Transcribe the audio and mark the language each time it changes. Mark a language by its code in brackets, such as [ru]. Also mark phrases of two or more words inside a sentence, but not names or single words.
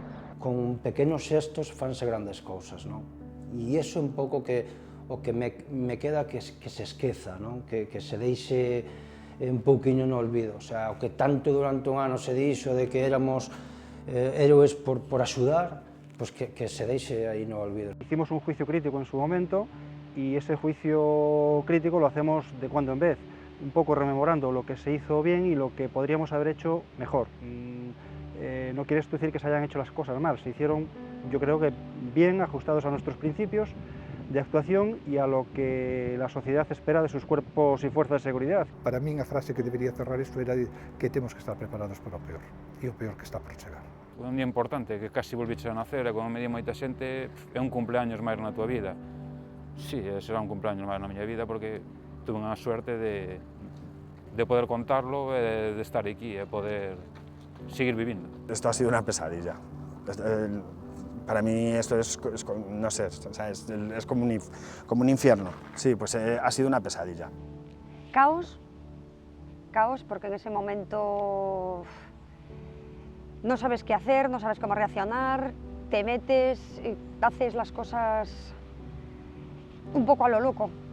[gl] Con pequenos xestos fanse grandes cousas, non? E iso é un pouco o que me queda que se esqueza, non? Que se deixe un pouquiño no olvido. [es] O sea, [gl] o que tanto durante un ano se dixo de que éramos héroes por axudar, pues que se deixe aí no olvido. [es] Hicimos un juicio crítico en su momento y ese juicio crítico lo hacemos de cuando en vez, un poco rememorando lo que se hizo bien y lo que podríamos haber hecho mejor. No quiere esto decir que se hayan hecho las cosas mal, se hicieron, yo creo que bien, ajustados a nuestros principios de actuación y a lo que la sociedad espera de sus cuerpos y fuerzas de seguridad. [gl] Para min a frase que debería cerrar isto era que temos que estar preparados para o peor, e o peor que está por chegar. Un día importante, que casi volviches a nacer, e como me di moita xente, é un cumpleaños máis na tua vida. Sí, será un cumpleaños máis na miña vida, porque tuve unha suerte de poder contarlo, e de estar aquí, e poder seguir vivindo. [es] Esto ha sido una pesadilla. Para mí esto es no sé, es como un infierno. Sí, pues ha sido una pesadilla. Caos porque en ese momento no sabes qué hacer, no sabes cómo reaccionar, te metes y haces las cosas un poco a lo loco.